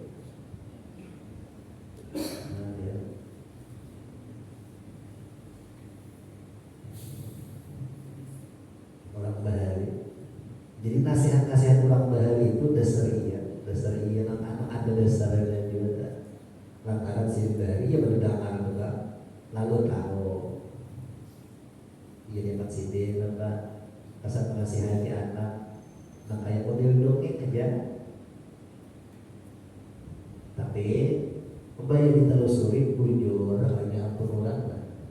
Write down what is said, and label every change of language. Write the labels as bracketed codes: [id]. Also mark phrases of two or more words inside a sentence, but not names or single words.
[bjn] Nah dia. Orang bahari. Jadi nasihat-nasihat ulang bahari itu dasar iya anak ada dasarnya juga. Lantaran si bahari ya berdengar juga, lalu tahu. Iya dapat sini apa kasar menasihati anak, nah kayak model dongeng aja. Tapi kembali ditelusuri bujur hanya ampun orang lah.